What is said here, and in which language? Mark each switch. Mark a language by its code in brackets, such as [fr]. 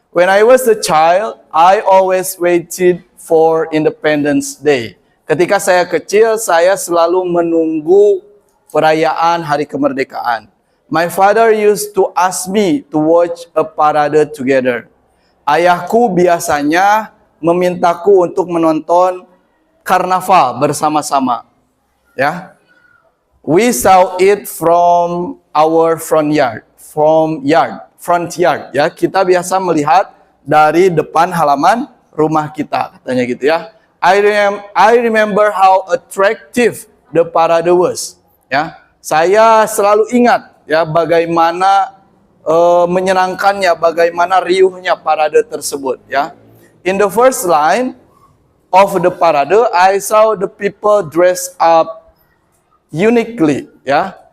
[en] When I was a child, I always waited for Independence Day. [id] Ketika saya kecil, saya selalu menunggu perayaan hari kemerdekaan. [en] My father used to ask me to watch a parade together. [id] Ayahku biasanya memintaku untuk menonton karnaval bersama-sama. Ya. [en] We saw it from our front yard. Front yard. [id] Ya, kita biasa melihat dari depan halaman rumah kita, katanya gitu ya. [en] I remember how attractive the parade was. [id] Ya, saya selalu ingat ya bagaimana menyenangkannya, bagaimana riuhnya parade tersebut. [en] Ya, in the first line of the parade, I saw the people dressed up uniquely ya.